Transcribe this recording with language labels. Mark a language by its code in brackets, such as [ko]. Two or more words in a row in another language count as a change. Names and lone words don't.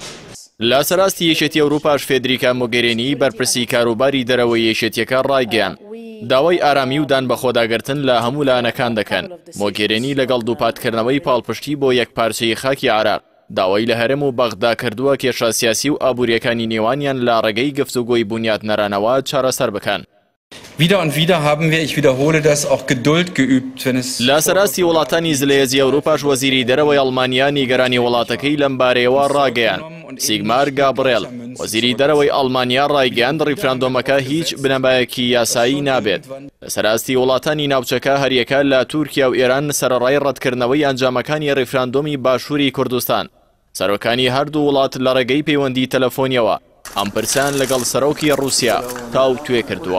[ckb] لە سەراستی یەکێتی ئەوروپاش فێدریکا مۆگێرینی بەرپرسی کاروباری دەرەوەی یەکێتیەکە ڕایگەیاند داوای ئارامی و دان بەخۆداگرتن لە هەموو لایەنەکان دەکەن. مۆگێرینی لەگەڵ دووپاتکردنەوەی پاڵپشتی بۆ یەکپارچەی خاکی عێراق داوای لە هەرێم و بەغدا کردووە کێشە سیاسی و ئابوووریەکانی نێوانیان لە ڕێگەی گفتوگۆی بنیادنەرانەوە چارەسەر بکەن. [de] Wieder und wieder haben wir, ich wiederhole das, auch Geduld geübt, wenn es... [ckb] لە سەراستی وڵاتانی زلێزی ئەوروپاش وەزیری دەرەوەی ئەڵمانیا نیگەرانی وڵاتەکەی لەم بارەیەوە ڕاگەیاند. سیگمار گابڕێل وەزیری دەرەوەی ئەڵمانیا ڕایگەیاند ڕیفراندۆمەکە هیچ بنەمایەکی یاسایی نابێت. لە سەراستی وڵاتانی ناوچەکە هەریەکە لە تورکیا و ئێران سەرەڕای ڕەتکردنەوەی ئەنجامەکانی ڕیفراندۆمی باشووری کوردستان سەرۆکانی هەردوو وڵات لە ڕێگەی پەیوەندی تەلەفۆنیەوە ئەم پرسیان لەگەڵ سەرۆکی ڕووسیا تاو توێ کردووە.